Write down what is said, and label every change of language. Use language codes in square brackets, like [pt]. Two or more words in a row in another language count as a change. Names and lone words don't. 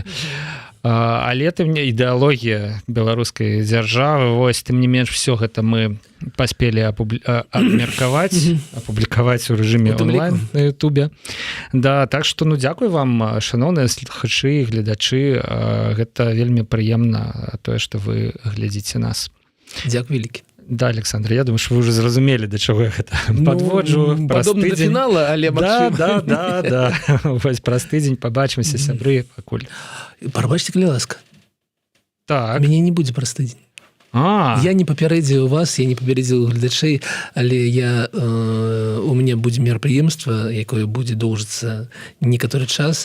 [be] Але тым не ідэалогія беларускай дзяржавы, вось, тым не менш, все гэта мы паспелі абмеркаваць, апублікаваць у рэжыме онлайн на Ютубе. Да, так што, ну, дзякуй вам, шаноўныя слухачы і гледачы, гэта вельмі прыемна, тое, што вы глядзіце нас. Дзякуй вялікі. Да, Александр, [ru] я думаю, что вы уже [be] зразумелі, да чаго я гэта падводжу. Падобна да фінала, але магчыма. Да. Вось праз тыдзень пабачымся, сябры, пакуль. Прабачце, калі ласка. Так. Мяне не будзе праз тыдзень. Я не папярэдзіў вас, я не папярэдзіў гледачэй, але у мяне будзе мерапрыемства, якое будзе доўжыцца некаторы час.